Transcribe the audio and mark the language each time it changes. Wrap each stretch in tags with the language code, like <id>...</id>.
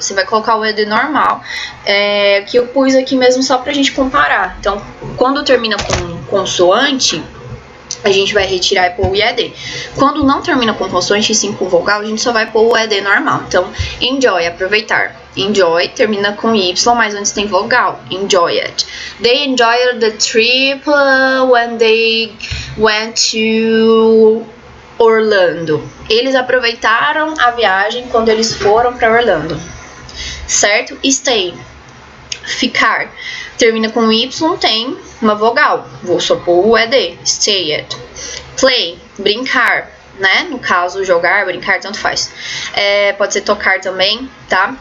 <pt>Você vai colocar o ED normal, que eu pus aqui mesmo só para a gente comparar. Então, quando termina com consoante, a gente vai retirar e pôr o IED. Quando não termina com consoante e sim com vogal, a gente só vai pôr o ED normal. Então, enjoy, aproveitar. Enjoy termina com Y, mas antes tem vogal.</pt> <en>Enjoy it. They enjoyed the trip when they went to Orlando.</en> <pt>Eles aproveitaram a viagem quando eles foram para Orlando. Certo? Stay. Ficar. Termina com Y, tem uma vogal. Vou só pôr o ED. Stay it. Play. Brincar. Né? No caso, jogar, brincar, tanto faz. Pode ser tocar também, tá?</pt>